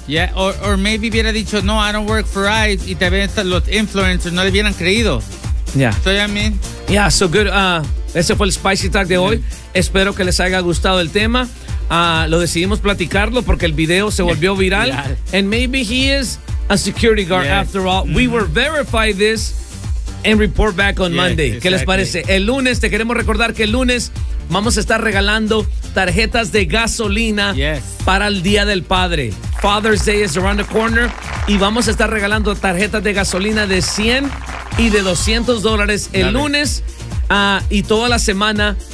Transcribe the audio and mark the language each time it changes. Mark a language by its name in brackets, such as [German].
[English] Yeah, or maybe [Spanish] hubiera dicho, no, [English] I don't work for ICE, [Spanish] y tal vez los influencers no le hubieran creído. [English] Yeah. So, I mean. Yeah, so good. [Spanish] Ese fue el Spicy Talk de hoy. Espero que les haya gustado el tema. Lo decidimos platicarlo porque el video se volvió viral. [English] And maybe he is a security guard after all. Mm-hmm. We will verify this. And report back on Monday. Exactly. [Spanish] ¿Qué les parece? El lunes, te queremos recordar que el lunes vamos a estar regalando tarjetas de gasolina para el Día del Padre. [English] Father's Day is around the corner. [Spanish] Y vamos a estar regalando tarjetas de gasolina de $100 y de $200 el lunes y toda la semana.